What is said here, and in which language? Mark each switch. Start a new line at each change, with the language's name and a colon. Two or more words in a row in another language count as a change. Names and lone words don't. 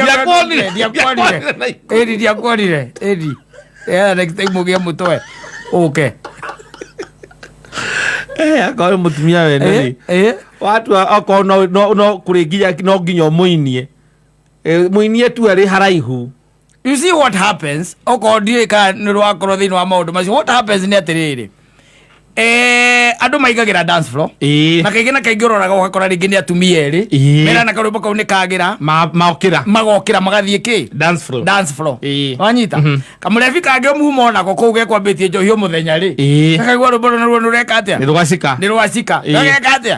Kikuyu: ndiakuonire
English: next time
Kikuyu: mugie mutwe uke akorwo mutumia wene watu akorwo no kuringinya no nginya muinie muinie tu ari haraihu.
English: You see what happens
Kikuyu: okorwo ndiĩ ka nĩ rwakorwo thĩinĩ wa maũndũ macio
English: what happens
Kikuyu: nĩ atĩrĩrĩ andũ maigagira
English: dance floor
Kikuyu: na kaingĩ na kaingĩ ũroraga ũgakora rĩngĩ nĩ atumia erĩ mena na karwĩmbo kau nĩ kagĩra magokĩra magathiĩ kĩ
English: dance floor
Kikuyu: wanyita kamũrebi kangĩ ũmuhuma onako kũu gekwambĩtie njohio mũthenya rĩ gakaigua rwĩmbo ruo nĩrũreka atĩa nĩ rwacika gageka atĩa